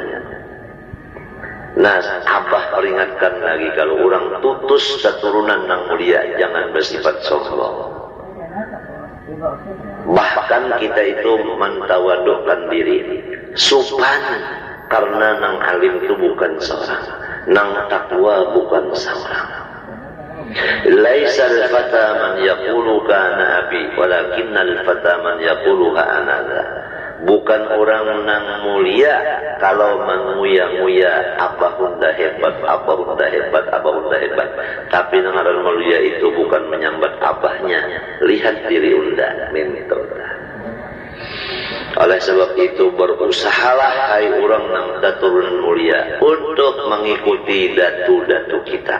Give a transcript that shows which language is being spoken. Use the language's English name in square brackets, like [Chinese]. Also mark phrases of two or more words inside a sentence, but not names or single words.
[Banjar] Nah, abah peringatkan lagi, kalau orang tutus keturunan nang mulia jangan bersifat sombong. Bahkan kita itu mentawadukan diri, sopan, karena nang alim itu bukan seorang, nang takwa bukan seorang. [Arabic] ليس الفتى من يقول كان أبي ولكن الفتى من يقول أنا. [Banjar] Bukan orang nang mulia kalau menguya-nguya apa hunda hebat, apa hunda hebat, apa hunda hebat. Tapi ngaran mulia itu bukan menyambat abahnya, lihat diri unda mintoda. Oleh sebab itu berusahalah hai orang nang daturun mulia untuk mengikuti datu-datu kita.